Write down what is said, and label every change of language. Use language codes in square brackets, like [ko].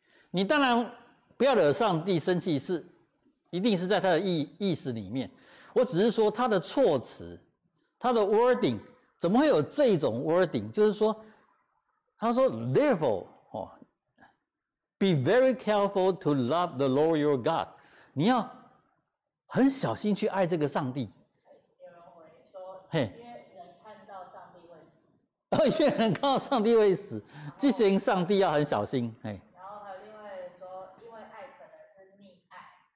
[zh] 你当然不要惹上帝生气，一定是在他的意思里面。我只是说他的措辞，他的 wording 怎么会有这种 wording？就是说，他说 [en] therefore be very careful to love the Lord your God。 [zh] 你要很小心去爱这个上帝。有人回说，嘿，因为人看到上帝会死。有些人看到上帝会死，这些上帝要很小心。嘿。然后还有另外人说，因为爱可能是溺爱。